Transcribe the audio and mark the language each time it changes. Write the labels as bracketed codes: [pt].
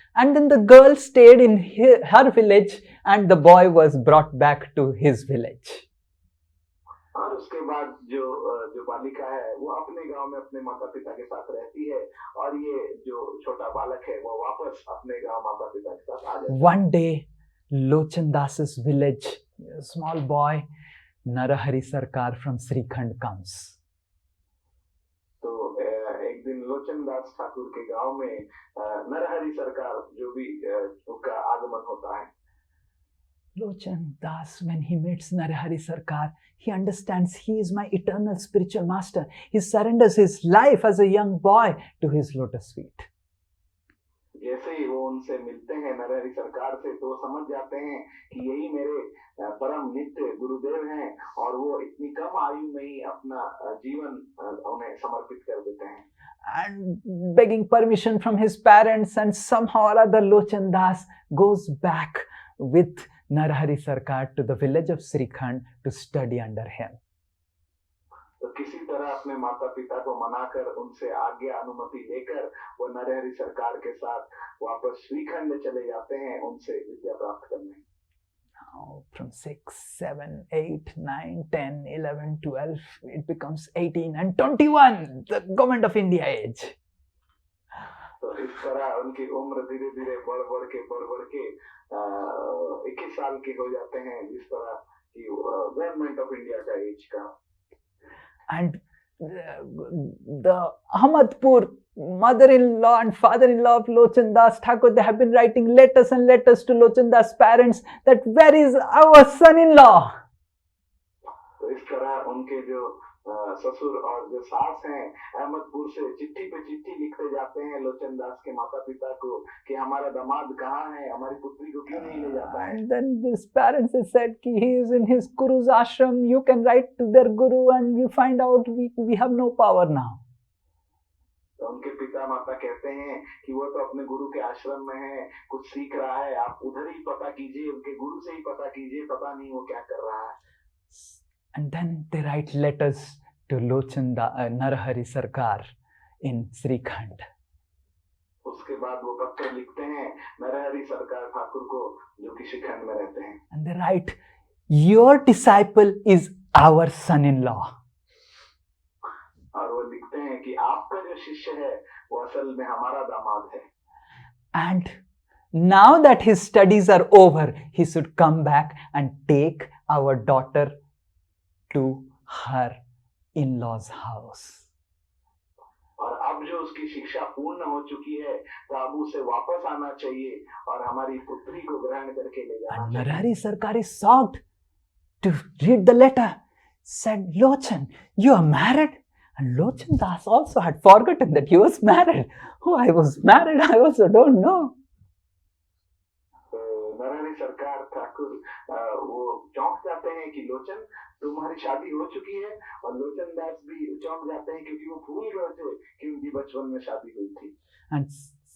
[en] And then the girl stayed in her village and the boy was brought back to his village. [hi] और उसके बाद जो बालिका है वो अपने गांव में अपने माता पिता के साथ रहती है और ये जो छोटा बालक है वो वापस अपने गांव माता पिता के साथ आ जाता है. [en] One day, Lochan Das's village, a small boy, Narahari Sarkar from Srikhand comes. [hi] तो एक दिन लोचन दास ठाकुर के गांव में नरहरि सरकार जो भी उनका आगमन होता है. [en] Lochan Das, when he meets Narahari Sarkar, he understands he is my eternal spiritual master. He surrenders his life as a young boy to his lotus feet. [hi] जैसे ही वो उनसे मिलते हैं नरहरि सरकार से तो समझ जाते हैं कि यही मेरे परम नित्य गुरुदेव हैं और वो इतनी कम आयु में ही अपना जीवन उन्हें समर्पित कर देते हैं. [en] And begging permission from his parents, and somehow or other Lochan Das goes back with Narahari Sarkar to the village of Srikhand to study under him. [hi] तो किसी तरह अपने माता पिता को मनाकर उनसे आज्ञा अनुमति लेकर वो नरहरि सरकार के साथ वापस श्रीखंड चले जाते हैं उनसे विद्या प्राप्त करने. [en] Now, from 6, 7, 8, 9, 10, 11, 12, it becomes 18 and 21, the government of India age. [hi] तो इस तरह उनकी उम्र धीरे धीरे बढ़ बढ़ के 21 साल के हो जाते हैं, जिस तरह की गवर्नमेंट ऑफ इंडिया का एज का. [en] And the Ahmadpur mother-in-law and father-in-law of Lochan Das Thakur, they have been writing letters and letters to Lochan Das' parents that where is our son-in-law? [hi] तो इस तरह उनके जो ससुर और जो सास हैं अहमदपुर से चिट्ठी पे चिट्ठी लिखते जाते हैं लोचन दास के माता पिता को कि हमारा दामाद कहाँ है, हमारी पुत्री को क्यों नहीं ले जाता है. [en] And then his parents have said कि he is in his guru's ashram, you can write to their guru and you find out we have no power now. [hi] तो उनके पिता माता कहते हैं कि वो तो अपने गुरु के आश्रम में है, कुछ सीख रहा है, आप उधर ही पता कीजिए, उनके गुरु से ही पता कीजिए, पता नहीं वो क्या कर रहा है. [en] And then they write letters to Lochan Narahari Sarkar in Srikhand. [hi] उसके बाद वो पत्र लिखते हैं नरहरि सरकार ठाकुर को जो कि श्रीखंड में रहते हैं. [en] And they write, your disciple is our son-in-law. [hi] और वो लिखते हैं कि आपका जो शिष्य है वो असल में हमारा दामाद है. [en] And now that his studies are over, he should come back and take our daughter to her in-laws house. [hi] और अब जो उसकी शिक्षा पूर्ण हो चुकी है तो अब उसे वापस आना चाहिए और हमारी पुत्री को ग्रहण करके ले जाना [en] And [hi] चाहिए. [en] Narahari Sarkar is shocked to read the letter. Said, Lochan, you are married? And Lochan Das also had forgotten that he was married. Oh, I was married, I also don't know. [hi] Narhari सरकार ठाकुर वो चौंक जाते हैं कि लोचन तुम्हारी शादी हो चुकी है, और लोचन दास भी चौंक जाते हैं क्योंकि वो भूल गए थे कि उनकी बचपन में शादी हुई थी.